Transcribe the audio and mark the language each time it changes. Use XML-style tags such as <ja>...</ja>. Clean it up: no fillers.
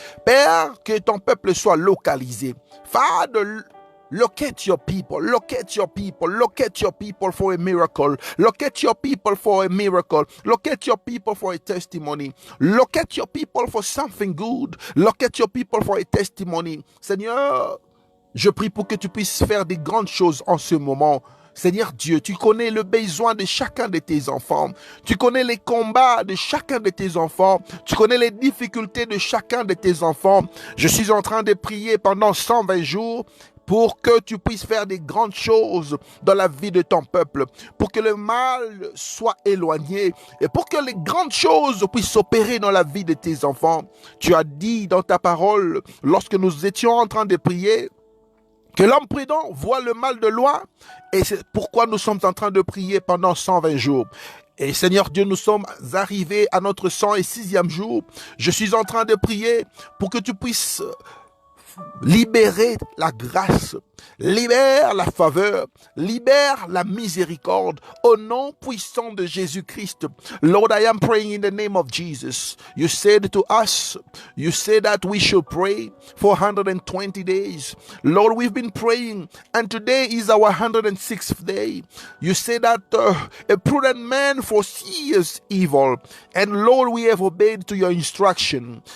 <fr>Père, que ton peuple soit localisé.</fr> <en>Father, locate your people, locate your people, locate your people for a miracle, locate your people for a miracle, locate your people for a testimony, locate your people for something good, locate your people for a testimony.</en> <fr>Seigneur, je prie pour que tu puisses faire des grandes choses en ce moment. Seigneur Dieu, tu connais le besoin de chacun de tes enfants. Tu connais les combats de chacun de tes enfants. Tu connais les difficultés de chacun de tes enfants. Je suis en train de prier pendant 120 jours pour que tu puisses faire des grandes choses dans la vie de ton peuple, pour que le mal soit éloigné et pour que les grandes choses puissent s'opérer dans la vie de tes enfants. Tu as dit dans ta parole, lorsque nous étions en train de prier, que l'homme prudent voit le mal de loin, et c'est pourquoi nous sommes en train de prier pendant 120 jours. Et Seigneur Dieu, nous sommes arrivés à notre 106e jour. Je suis en train de prier pour que tu puisses libérer la grâce, libère la faveur, libère la miséricorde au nom puissant de Jésus-Christ.</fr> <en>Lord, I am praying in the name of Jesus. You said to us, you said that we should pray for 120 days. Lord, we've been praying and today is our 106th day. You said that a prudent man foresees evil, and Lord, we have obeyed to your instruction.</en>